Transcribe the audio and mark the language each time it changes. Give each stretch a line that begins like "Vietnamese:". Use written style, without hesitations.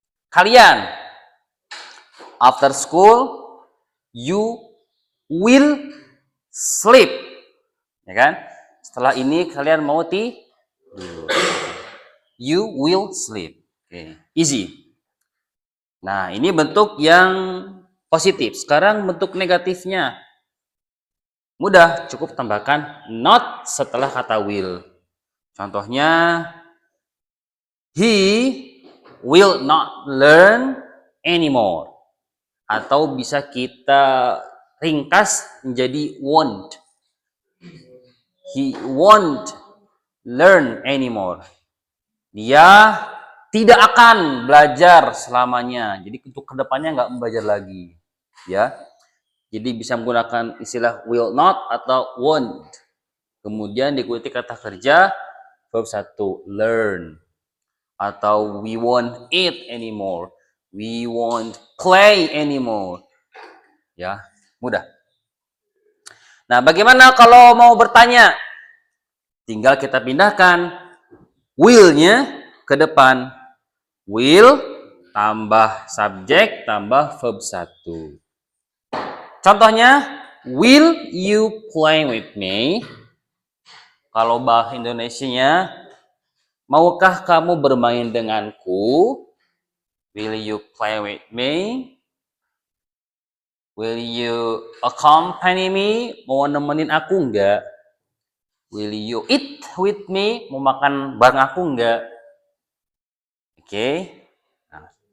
Indonesian: Kalian
English: after school you will sleep.
Indonesian: Ya kan? Setelah ini kalian mau tidur.
English: You will sleep.
Indonesian: Oke, easy. Nah, ini bentuk yang positif. Sekarang bentuk negatifnya. Mudah, cukup tambahkan not setelah kata will.
English: Contohnya, he will not learn anymore.
Indonesian: Atau bisa kita ringkas menjadi won't.
English: He won't learn anymore.
Indonesian: Dia tidak akan belajar selamanya. Jadi untuk kedepannya nggak belajar lagi. Ya. Jadi bisa menggunakan istilah will not atau won't. Kemudian diikuti kata kerja verb 1, learn.
English: Atau we won't eat anymore. We won't play anymore.
Indonesian: Ya, mudah. Nah, bagaimana kalau mau bertanya? Tinggal kita pindahkan will-nya ke depan. Will tambah subjek tambah verb 1.
English: Contohnya, will you play with me?
Indonesian: Kalau bahasa Indonesianya, maukah kamu bermain denganku?
English: Will you play with me? Will you accompany me?
Indonesian: Mau nemenin aku enggak?
English: Will you eat with me?
Indonesian: Mau makan bareng aku enggak? Oke. Nah.